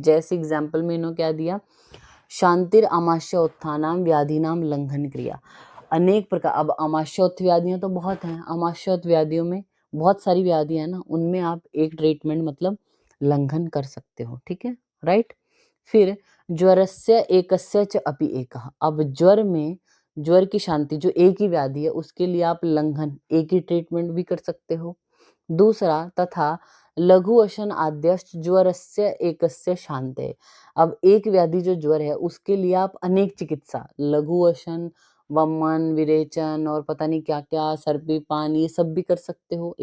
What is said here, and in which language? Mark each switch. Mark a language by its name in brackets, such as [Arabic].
[Hindi] जैसे एग्जाम्पल में इन्होंने क्या दिया, [Sanskrit] शांतिर आमाशय उत्थानाम व्याधिनाम लंघन क्रिया। [Hindi] अनेक प्रकार, अब आमाशयोत्थ व्याधियां तो बहुत हैं, आमाशयोत्थ व्याधियों में बहुत सारी व्याधियां हैं ना, उनमें आप एक ट्रीटमेंट मतलब लंघन कर सकते हो, ठीक है, राइट। [Sanskrit] फिर ज्वरस्य एकस्य च अपि एकः। [Hindi] अब ज्वर में, ज्वर की शांति जो एक ही व्याधि है उसके लिए आप लंघन एक ही ट्रीटमेंट भी कर सकते हो। [Sanskrit] दूसरा, तथा लघु अशन आद्यश्च ज्वरस्य एकस्य शांते। [Hindi] अब एक व्याधि जो ज्वर है उसके लिए आप अनेक चिकित्सा, लघु अशन, वमन, विरेचन और पता नहीं क्या क्या, सर्पी पान, ये सब भी कर सकते हो।